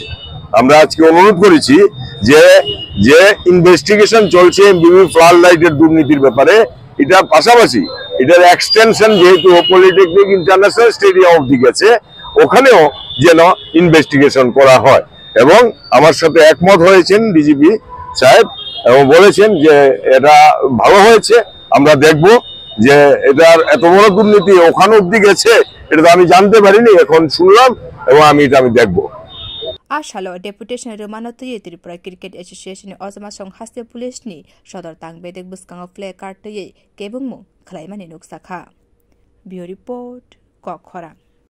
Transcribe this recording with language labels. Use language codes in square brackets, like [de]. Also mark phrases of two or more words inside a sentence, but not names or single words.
[bn] আমরা আজকে অনুরোধ করেছি যে যে ইনভেস্টিগেশন চলছে এমবিবি ফ্লাড লাইটের দুর্নীতির ব্যাপারে এটার পাশাপাশি এটার এক্সটেনশন যেহেতু পলিটেকনিক ইন্টারন্যাশনাল স্টেডিয়াম অবধি গেছে ওখানেও যেন ইনভেস্টিগেশন করা হয় এবং আমার সাথে একমত হয়েছেন ডিজিপি সাহেব এবং বলেছেন যে এটা ভালো হয়েছে আমরা দেখব যে এটার এত বড় দুর্নীতি ওখানে অবধি গেছে এটা আমি জানতে পারিনি এখন শুনলাম এবং আমি দেখব [trp] Ashalo deputation Romanotui Tripura Cricket Association Ozama Song haste police ni sodor tang bedek buskang [en] flag card [trp] toye kebungmu khlaimani nuksakha [en] Bureau report [trp] Kokhora